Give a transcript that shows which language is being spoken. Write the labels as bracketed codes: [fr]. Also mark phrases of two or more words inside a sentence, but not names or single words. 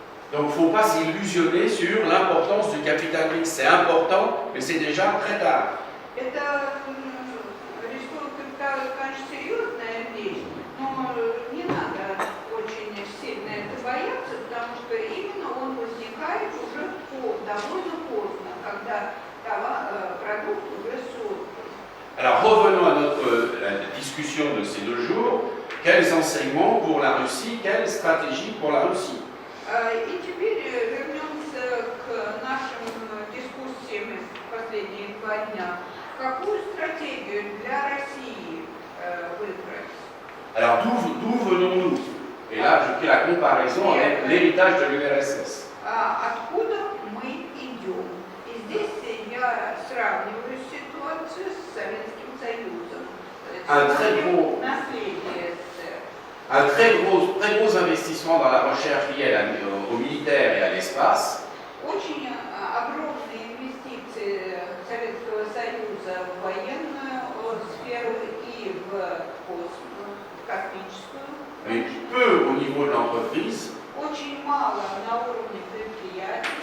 [fr] Donc il ne faut pas s'illusionner sur l'importance du capital mixte. C'est important, mais c'est déjà très tard. [ru] Это рисует, конечно, серьезная вещь, но не надо очень сильно это бояться, потому что именно он возникает уже довольно поздно, когда продукт уже создан. [fr] Alors revenons à la discussion de ces 2 jours. Quels enseignements pour la Russie, quelle stratégie pour la Russie? [ru] И теперь вернемся к нашим дискуссиям последние 2 дня. Какую стратегию для России выбрать? [fr] Alors d'où venons-nous? Et là, je fais la comparaison avec l'héritage de l'URSS. [ru] Откуда мы идем? И здесь я сравниваю ситуацию с Советским Союзом. Наследие СССР. [fr] Un très gros investissement dans la recherche liée au militaire et à l'espace. [ru] Очень огромные инвестиции Советского Союза в военную сферу и в космическую. [fr] Mais peu au niveau de l'entreprise. [ru] Очень мало на уровне предприятий.